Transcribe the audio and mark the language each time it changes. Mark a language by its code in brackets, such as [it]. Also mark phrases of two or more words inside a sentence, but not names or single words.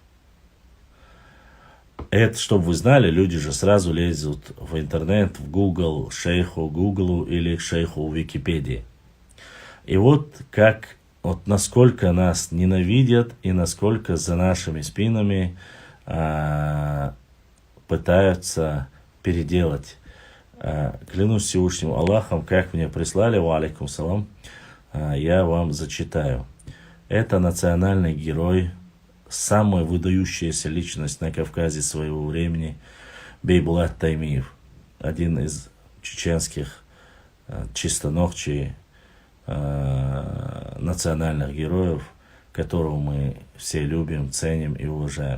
[ru] Это, чтобы вы знали, люди же сразу лезут в интернет, в Google, шейху Гуглу или шейху в Википедии. И вот насколько нас ненавидят и насколько за нашими спинами пытаются переделать. Клянусь Всевышним Аллахом, как мне прислали, [ar] وعليكم السلام, [ru] я вам зачитаю. Это национальный герой, самая выдающаяся личность на Кавказе своего времени, Бейбулат Таймиев, один из чеченских чистоногчий национальных героев, которого мы все любим, ценим и уважаем.